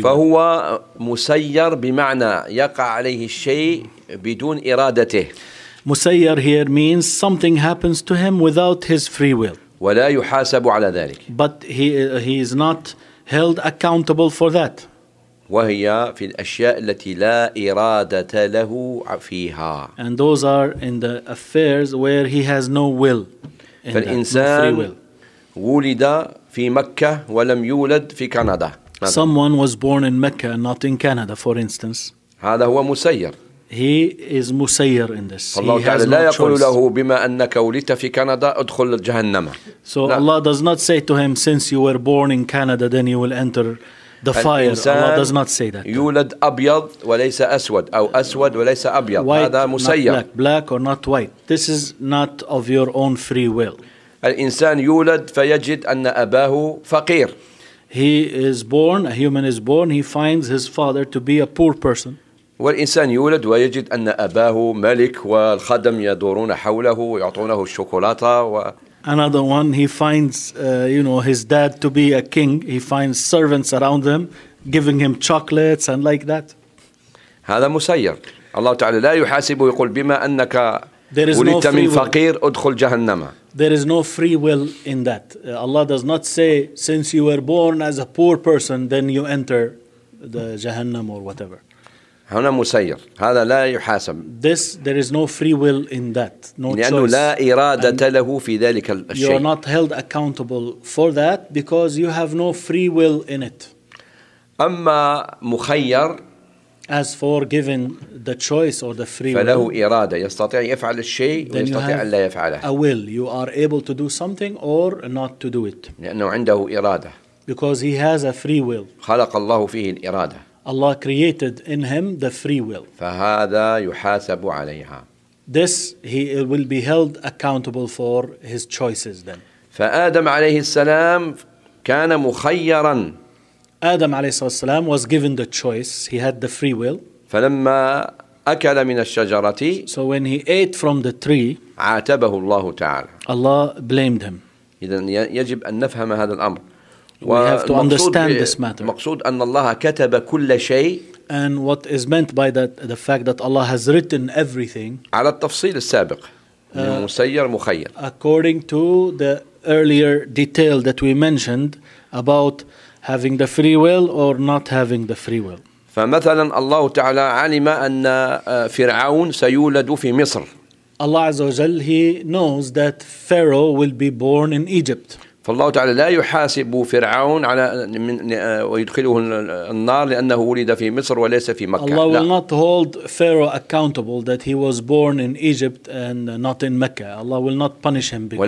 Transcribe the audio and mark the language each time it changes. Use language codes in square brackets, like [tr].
[ar] فهو مسير بمعنى يقع عليه الشيء بدون إرادته. [en] مسير here means something happens to him without his free will. [ar] ولا يحاسب على ذلك. [en] But he is not held accountable for that. [ar] وهي في الأشياء التي لا إرادة له فيها. [en] And those are in the affairs where he has no will. [ar] فالإنسان ولد في مكة ولم يولد في كندا. [en] Someone was born in Mecca, not in Canada, for instance. [ar] هذا هو مسير. [en] He is مسير in this. [ar] الله تعالى لا يقول له بما أنك ولدت في كندا ادخل الجهنم. [en] So Allah does not say to him, since you were born in Canada, then you will enter the fire. Allah does not say that. [ar] يولد أبيض وليس أسود أو أسود وليس أبيض. [en] White, [ar] هذا مسير. [en] Black. Black or not white. This is not of your own free will. [ar] الإنسان يولد فيجد أن أباه فقير. [en] He is born. A human is born. He finds his father to be a poor person. [ar] والإنسان يولد ويجد أن أباه ملك والخدم يدورون حوله ويعطونه الشوكولاتة و. [en] Another one, he finds, his dad to be a king. He finds servants around him, giving him chocolates and like that. [ar] هذا مسير. الله تعالى لا يحاسبه يقول بما أنك ولدت من فقير ادخل جهنم. [en] There is no free will in that. Allah does not say, since you were born as a poor person, then you enter the جهنم or whatever. [ar] هنا مسير. هذا لا يحاسب. [en] This, there is no free will in that. No choice. [ar] لأنه لا إرادة له في ذلك الشيء. [en] You are not held accountable for that because you have no free will in it. [ar] أما مخير. [en] As for given the choice or the free will. [ar] فله إرادة. يستطيع يفعل الشيء ويستطيع أن لا يفعله. [en] A will. You are able to do something or not to do it. [ar] لأنه عنده إرادة. [en] Because he has a free will. [ar] خلق الله فيه الإرادة. [en] Allah created in him the free will. [ar] فهذا يحاسب عليها. [en] This he will be held accountable for his choices then. [ar] فآدم عليه السلام كان مخيرا. [en] آدم [ar] عليه الصلاة والسلام [en] was given the choice. He had the free will. [ar] فلما أكل من الشجرة. [en] So when he ate from the tree. [ar] عاتبه الله تعالى. [en] Allah blamed him. [ar] إذن يجب أن نفهم هذا الأمر. [en] We have to understand this matter. [ar] مقصود أن الله كتب كل شيء. [en] And what is meant by that, the fact that Allah has written everything. [ar] على التفصيل السابق. مسير مخير. [en] According to the earlier detail that we mentioned about having the free will or not having the free will. [ar] فمثلا الله تعالى علم أن فرعون سيولد في مصر. [en] Allah [ar] عز وجل, [en] he knows that Pharaoh will be born in Egypt. [ar] فالله تعالى لا يحاسب فرعون على ويدخله النار لأنه ولد في مصر وليس في مكة. [en] Allah [ar] لا. [en] Will not hold Pharaoh accountable that he was born in Egypt and not in Mecca. Allah will not punish him because